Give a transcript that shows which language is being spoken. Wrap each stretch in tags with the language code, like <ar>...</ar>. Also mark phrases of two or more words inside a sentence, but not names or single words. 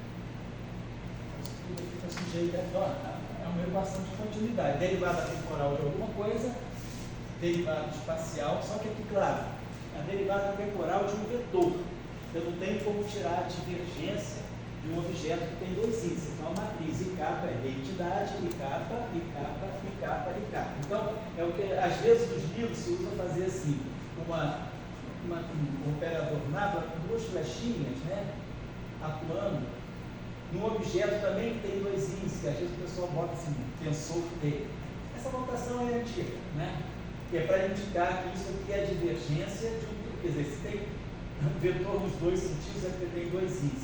<pt>Tudo fica sujeito a uma equação de continuidade. Derivada temporal de alguma coisa, derivada espacial, só que aqui, claro, a derivada temporal de um vetor. Eu não tenho como tirar a divergência de um objeto que tem dois índices. Então a matriz I kappa é reentidade, I kappa, I kappa, I kappa, I kappa. Então, é o que às vezes nos livros se usa fazer assim, um operador nada com duas flechinhas, né, atuando num objeto também que tem dois índices, que às vezes o pessoal bota assim, tensor T. Essa notação é antiga, né? Que é para indicar que isso aqui é a divergência de um, quer dizer, se tem um vetor nos dois sentidos é porque tem dois índices.</pt>